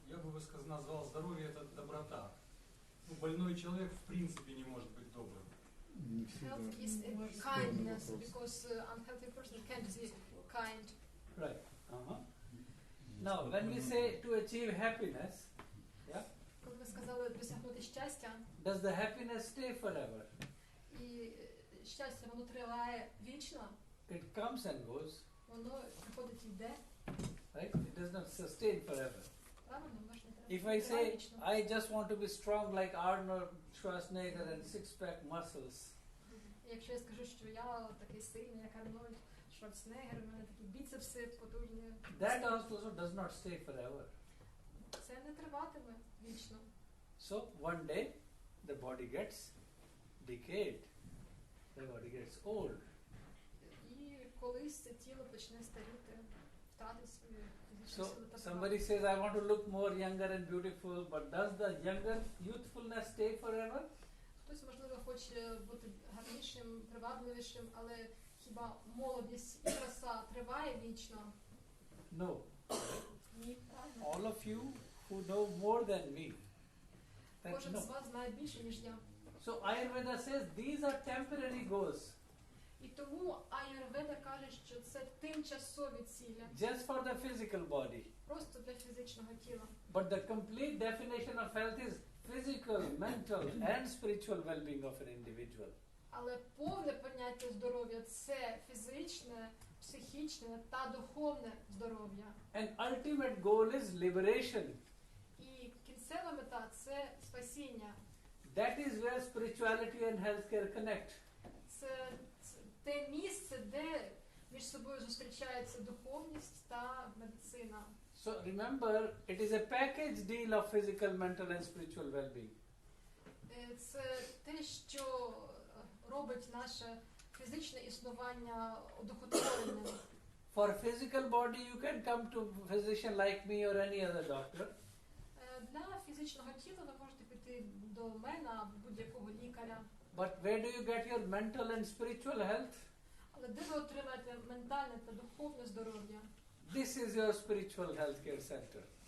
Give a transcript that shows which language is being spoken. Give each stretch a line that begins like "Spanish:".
Russian: Я бы назвал здоровье это доброта. Больной человек в принципе не может быть добрым. Не всегда.
English: Health is kindness, because unhealthy person can't be kind. Right. Uh-huh. Now, when we say to achieve happiness, yeah,
Ukrainian: Коли ви сказали сказали досягнути щастя,
English: does the happiness stay forever?
Ukrainian: і щастя воно триває вічно,
English: It comes and goes,
Ukrainian: воно приходить і йде,
English: right? It does not sustain forever.
Ukrainian: правильно, можна
English: If I
Ukrainian: триває
English: say,
Ukrainian: вічно.
English: I just want to be strong like Arnold Schwarzenegger and six-pack muscles,
Ukrainian: Якщо я скажу, що я такий сильний, як Арнольд Шварценеггер, у мене такі біцепси потужні,
English: that also does not stay forever.
Ukrainian: це не триватиме вічно.
English: So one day the body gets decayed, the body gets old.
Ukrainian: І колись це тіло почне старіти, втратить свою фізичну
English: So
Ukrainian: силу та
English: somebody says, I want to look more younger and beautiful, but does the younger youthfulness stay forever?
Ukrainian: Хтось, можливо, хоче бути гарнішим, привабливішим, але хіба молодість і краса триває вічно?
English: No.
Ukrainian: Ні, правильно.
English: All of you who know more than me, that
Ukrainian: Кожен
English: no.
Ukrainian: з вас знає більше, ніж я.
English: So Ayurveda says these are temporary goals,
Ukrainian: І тому аюрведа каже, що це тимчасові цілі,
English: just for the physical body.
Ukrainian: просто для фізичного тіла.
English: But the complete definition of health is physical, mental, and spiritual well-being of an individual.
Ukrainian: Але повне поняття здоров'я – це фізичне, психічне та духовне здоров'я.
English: And ultimate goal is liberation.
Ukrainian: І кінцева мета – це спасіння.
English: That is where spirituality and healthcare connect.
Ukrainian: Це те місце, де між собою зустрічається духовність та медицина.
English: So remember, it is a package deal of physical, mental, and spiritual well-being.
Ukrainian: Це те, що робить наше фізичне існування одухотвореним.
English: For physical body, you can come to a physician like me or any other doctor.
Ukrainian: Для фізичного тіла ви можете піти до мене або будь-якого лікаря.
English: But where do you get your mental and spiritual health?
Ukrainian: Але де ви отримаєте ментальне та духовне здоров'я?
English: This is your spiritual healthcare center.